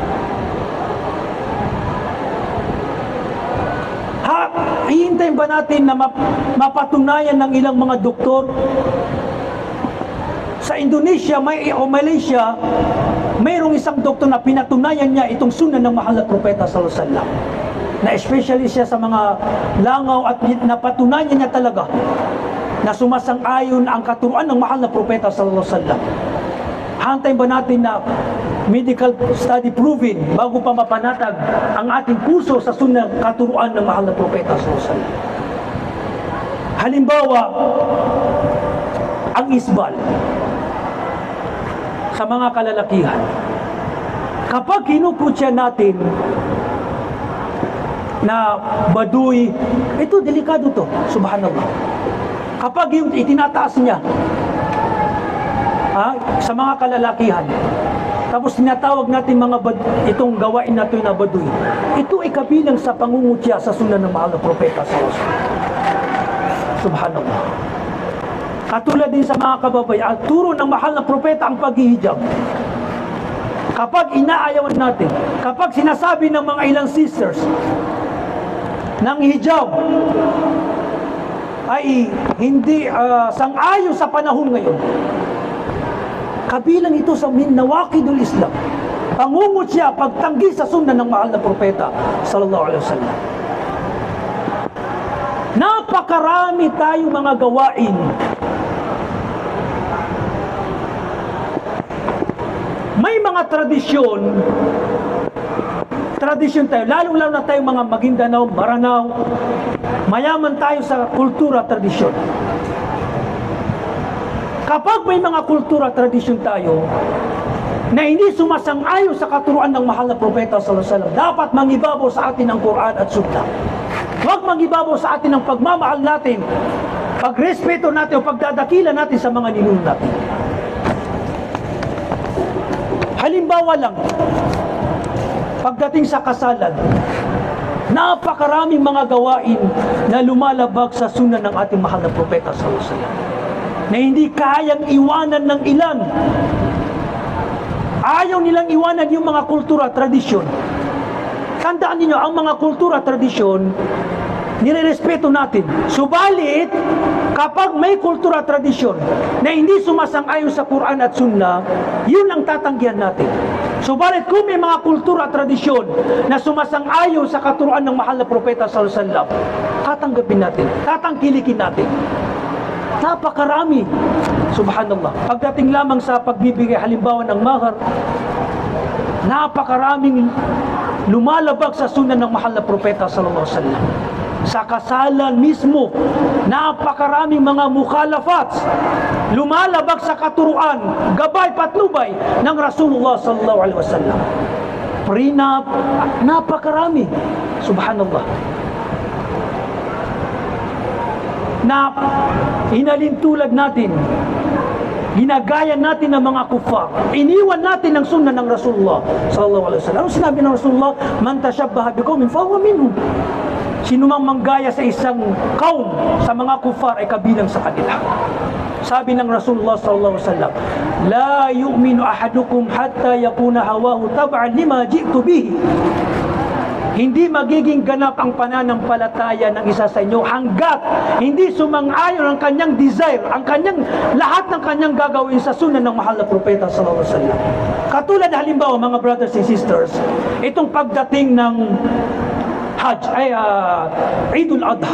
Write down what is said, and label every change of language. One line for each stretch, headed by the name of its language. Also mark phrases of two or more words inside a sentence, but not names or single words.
Filipino: Hihintayin ba natin na mapatunayan ng ilang mga doktor sa Indonesia o Malaysia, mayroong isang doktor na pinatunayan niya itong sunnah ng mahal na propeta
Arabic: صلى الله عليه وسلم,
Filipino: na especially siya sa mga langaw, at napatunayan niya talaga na sumasang-ayon ang katuruan ng mahal na propeta
Arabic: صلى الله عليه وسلم.
Filipino: Hantayin ba natin na
English: medical study proven
Filipino: bago pa mapanatag ang ating puso sa sunnah katuruan ng mahal na propeta
Arabic: صلى الله عليه وسلم?
Filipino: Halimbawa, ang isbal sa mga kalalakihan. Kapag kinukutya natin na baduy, ito delikado to, subhanallah. Kapag yung itinataas niya sa mga kalalakihan, tapos tinatawag natin itong gawain na ito na baduy, ito ay kabilang sa pangungutya sa sunnah ng mahal na propeta
Arabic: صلى الله عليه وسلم.
Filipino: Subhanallah. Katulad din sa mga kababayan, turo ng mahal na propeta ang paghihijab. Kapag inaayawan natin, kapag sinasabi ng mga ilang sisters ng hijab ay hindi sang-ayon sa panahon ngayon, kabilang ito sa
Arabic: نواقض الإسلام,
Filipino: pangungutya, pagtanggi sa sunnah ng mahal na propeta
Arabic: صلى الله عليه وسلم.
Filipino: Napakarami tayong mga gawain may mga tradisyon tayo, lalo-lalo na tayo mga Maguindanao, Maranao, mayaman tayo sa kultura, tradisyon. Kapag may mga kultura, tradisyon tayo na hindi sumasang-ayon sa katuruan ng mahal na propeta
Arabic: صلى الله عليه وسلم,
Filipino: dapat mangibabaw sa atin ang Quran at Sunnah. Huwag mangibabaw sa atin ang pagmamahal natin, pagrespeto natin o pagdadakila natin sa mga ninuno natin. Halimbawa lang, pagdating sa kasalan, napakaraming mga gawain na lumalabag sa sunnah ng ating mahal na propeta
Arabic: صلى الله عليه وسلم,
Filipino: na hindi kayang iwanan ng ilan. Ayaw nilang iwanan yung mga kultura, tradisyon. Tandaan niyo, ang mga kultura, tradisyon, nirerespeto natin. Subalit, kapag may kultura, tradisyon na hindi sumasang-ayon sa Quran at Sunnah, yun ang tatanggihan natin. Subalit, kung may mga kultura, tradisyon na sumasang-ayon sa katuruan ng mahal na propeta
Arabic: صلى الله عليه وسلم,
Filipino: tatanggapin natin, tatangkilikin natin. Napakarami. Subhanallah. Pagdating lamang sa pagbibigay halimbawa ng mahar, napakaraming lumalabag sa sunnah ng mahal na propeta
Arabic: صلى الله عليه وسلم.
Filipino: Sa kasalan mismo, napakaraming mga mukhalafat lumalabag sa katuruan, gabay patnubay ng
Arabic: رسول الله صلى الله عليه وسلم.
Filipino: Prenup, napakarami. Subhanallah. Na hinalintulad natin ginagaya natin ng mga kufar. Iniwan natin ang sunnah ng
Arabic: رسول الله صلى الله عليه وسلم.
Filipino: Ano sinabi ng Rasulullah?
Arabic: من تشبه بقوم فهو منهم.
Filipino: Sino mang manggaya sa isang kaum, sa mga kufar, ay kabilang sa kanila. Sabi ng
Arabic: رسول الله صلى الله عليه وسلم, لا يؤمن أحدكم حتى يكون هواه تبعا لما جئت به.
Filipino: Hindi magiging ganap ang pananampalataya ng isa sa inyo hanggat hindi sumang-ayon ang kanyang desire, ang kanyang lahat ng kanyang gagawin sa sunnah ng mahal na propeta
Arabic: صلى الله عليه وسلم.
Filipino: Katulad halimbawa mga
English: brothers and sisters,
Filipino: itong pagdating ng Hajj ay Eidul Adha.